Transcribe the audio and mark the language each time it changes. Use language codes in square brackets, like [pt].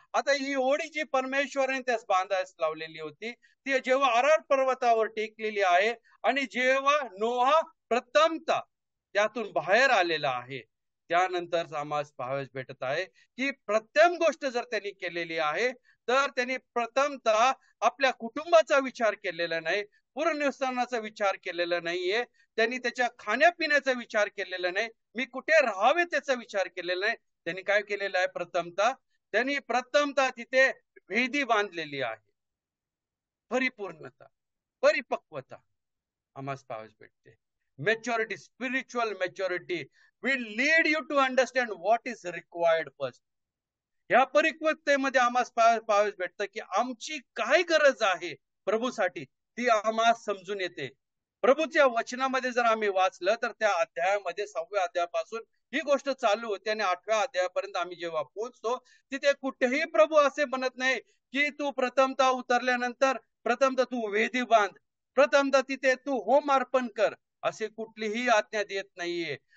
[mr] आता ही ओढी जी परमेश्वराने त्यास बांधायला लावलेली होती ती जेव्हा अरार पर्वतावर टेकलेली आहे आणि जेव्हा नोहा प्रथमतः त्यातून बाहेर आलेला आहे, त्यानंतर आम्हाला पाहावयास भेटत आहे की प्रथम गोष्ट जर त्यांनी केलेली आहे तर त्यांनी प्रथमतः आपल्या कुटुंबाचा विचार केलेला नाही, पुनर्निर्वासनाचा विचार केलेला नाहीये, त्यांनी त्याच्या खाण्यापिण्याचा विचार केलेला नाही, मी कुठे राहावे त्याचा विचार केलेला नाही. त्यांनी काय केलेलं आहे? प्रथमतः तिथे भेदी बांधलेली आहे. परिपूर्णता, परिपक्वता आम्हाला पाहावयास भेटते. [en] Maturity, spiritual maturity will lead you to understand what is required first. [mr] या परिपक्वतेमध्ये आम्हाला पाहावयास भेटतं की आमची काय गरज आहे प्रभूसाठी ती आम्हाला समजून येते. प्रभूच्या वचनामध्ये जर आम्ही वाचलं तर त्या अध्यायामध्ये 6व्या अध्यायापासून ही गोष्ट चालू होते आणि 8व्या अध्यायापर्यंत आम्ही जेव्हा पोहोचतो तिथे कुठेही प्रभू असे म्हणत नाही की तू प्रथमतः उतरल्यानंतर प्रथमतः तू वेदी बांध, प्रथमतः तिथे तू होम अर्पण कर, असे कुठलीही आज्ञा देत नाहीये.